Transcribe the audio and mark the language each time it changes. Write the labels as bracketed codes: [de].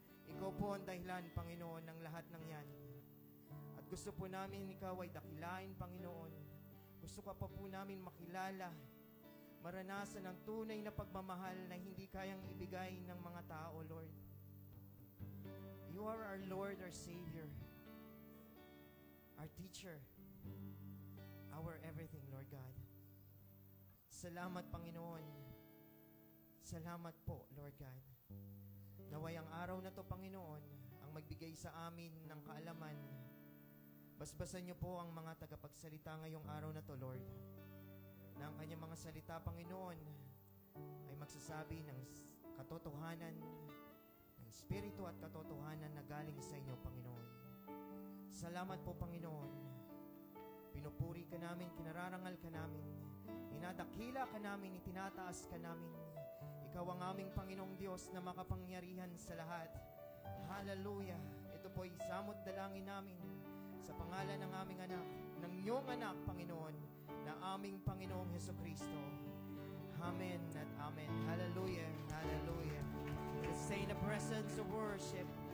[tl] Ikaw po ang dahilan, Panginoon, ng lahat ng yan. At gusto po namin ikaw ay dakilain, Panginoon. Gusto ka pa po namin makilala, maranasan ang tunay na pagmamahal na hindi kayang ibigay ng mga tao, Lord. [en] You are our Lord, our Savior, our teacher, our everything, Lord God. [tl] Salamat, Panginoon. Salamat po, Lord God. Naway ang araw na to, Panginoon, ang magbigay sa amin ng kaalaman. Basbasan niyo po ang mga tagapagsalita ngayong araw na to, Lord. Na ang kanyang mga salita, Panginoon, ay magsasabi ng katotohanan, ng spirito at katotohanan na galing sa inyo, Panginoon. Salamat po, Panginoon. Pinupuri ka namin, kinararangal ka namin. Inadakila ka namin, itinataas ka namin. Ikaw ang aming Panginoong Diyos na makapangyarihan sa lahat. Hallelujah. Ito po'y samot dalangin namin sa pangalan ng aming anak, ng iyong anak, Panginoon, na aming Panginoong Hesukristo. Amen at amen. Hallelujah. Hallelujah. [en] Let's stay in the presence of worship.